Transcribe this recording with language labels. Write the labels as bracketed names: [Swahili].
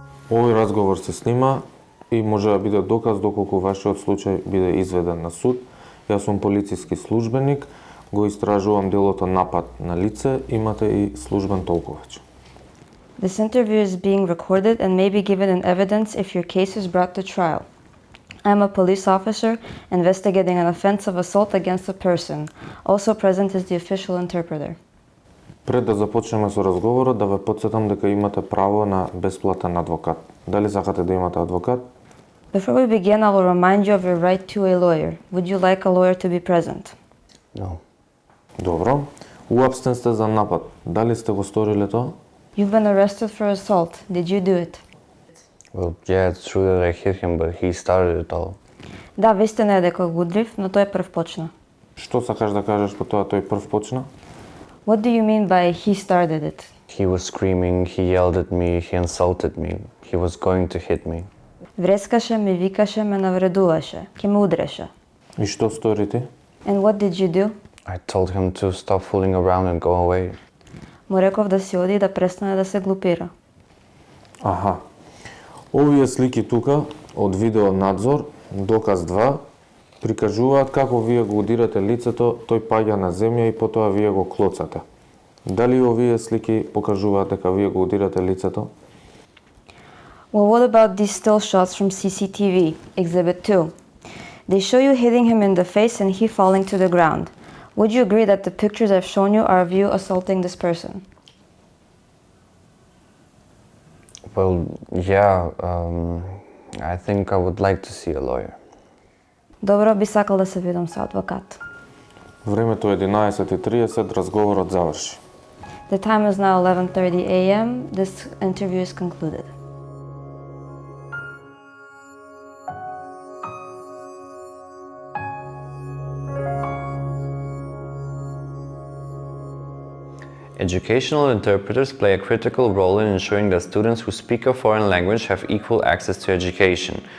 [Macedonian] Овој разговор се снима и може да биде доказ доколку вашиот случај биде изведен на суд. Јас сум полициски службеник, го истражувам делото напад на лице, имате и службен толковач. [English] This interview is being recorded and may be given in evidence if your case is brought to trial. I am a police officer investigating an offense of assault against a person. Also present is the official interpreter. [Macedonian] Пред да започнеме со разговорот, да ве потсетам дека имате право на бесплатен адвокат. Дали сакате да имате адвокат? [English] Before we begin, I will remind you of your right to a lawyer. Would you like a lawyer to be present? No. [Macedonian] Добро. Уапстен сте за напад. Дали сте го сториле тоа? [English] You've been arrested for assault. Did you do it? Well, yeah, it's true that I hit him, but he started it all. [Macedonian] Да, вистина е дека го удрив, но тој прв почна. Што сакаш да кажеш по тоа тој прв почна? [English] What do you mean by he started it? He was screaming, he yelled at me, he insulted me. He was going to hit me. [Macedonian] Врескаше, ми викаше, ме навредуваше, ќе ме удреше. И што стори ти? [English] And what did you do? I told him to stop fooling around and go away. [Macedonian] Му реков да си оди и да престане да се глупира. Аха. Овие слики тука од видео надзор, доказ 2, прикажуваат како вие го удирате лицето, тој паѓа на земја и потоа вие го клоцате. Дали овие слики покажуваат дека вие го удирате лицето? [English] Well, what about these still shots from CCTV, Exhibit 2? They show you hitting him in the face and he falling to the ground. Would you agree that the pictures I've shown you are of you assaulting this person? Well, yeah, I think I would like to see a lawyer. [Macedonian] Добро, би сакал да се видам со адвокат. Времето е 11:30, разговорот заврши. [English] The time is now 11:30 a.m. This interview is concluded. Educational interpreters play a critical role in ensuring that students who speak a foreign language have equal access to education.